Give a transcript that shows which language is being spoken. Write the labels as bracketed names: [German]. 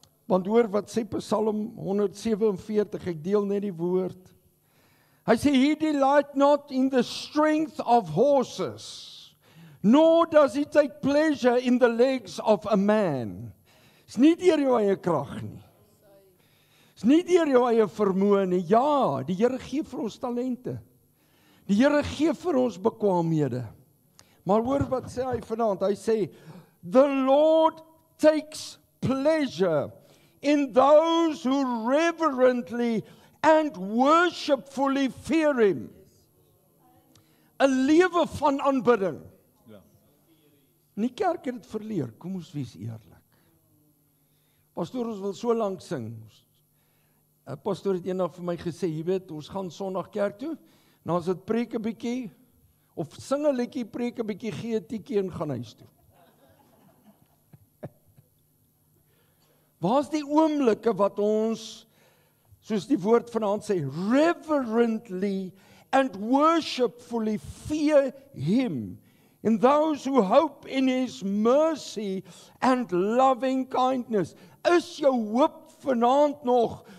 [Afrikaans] Want hoor wat sê Psalm 147, ek deel net die woord. Hy sê, [English] he delight not in the strength of horses, nor does he take pleasure in the legs of a man. [Afrikaans] Is nie deur jou eie krag nie. Is nie deur jou eie vermoë nie. Ja, die Here gee vir ons talente. Die Here gee vir ons bekwaamhede. Maar hoor wat sê hy vanaand? Hy sê, [English] the Lord takes pleasure in those who reverently and worshipfully fear him. [Afrikaans] 'n lewe van aanbidding. Ja. Nie kerk het dit verleer, kom ons wees eerlik. Pastoor, ons wil so lank sing. 'n Pastoor het eendag vir my gesê, jy weet, ons gaan Sondag kerk toe, dan as dit preek 'n bietjie, of sing 'n liedjie, preek 'n bietjie, gee 'n tikkie en gaan huis toe. Waar is die oomblikke wat ons, soos die woord vanaand sê, [English] reverently and worshipfully fear him, in those who hope in his mercy and loving kindness. [Afrikaans] Is jou hoop vanaand nog